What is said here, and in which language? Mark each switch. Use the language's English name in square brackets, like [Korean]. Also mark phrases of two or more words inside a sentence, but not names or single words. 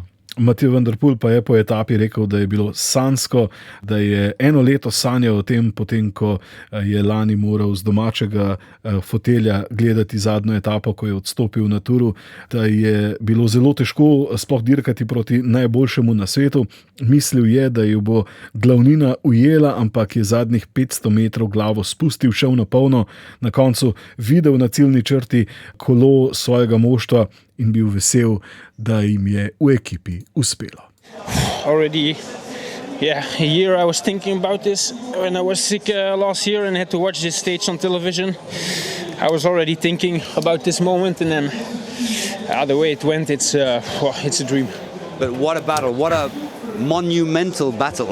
[Slovenian] Mathieu van der Poel pa je po etapi rekel, da je bilo sanjsko, da je eno leto sanjal o tem, potem ko je lani moral z domačega fotelja gledati zadnjo etapo, ko je odstopil na Touru, da je bilo zelo težko sploh dirkati proti najboljšemu na svetu. Mislil je, da jo bo glavnina ujela, ampak je zadnjih 500 metrov glavo spustil, šel na polno, na koncu videl na ciljni črti kolo svojega moštva in bil vesel, da jim je v ekipi uspelo. [English] Already, a year I was thinking about this. When I was sick last year and had to watch this stage on television, I was already thinking about this moment, and then the way it went, it's a dream. But what a battle, what a monumental battle.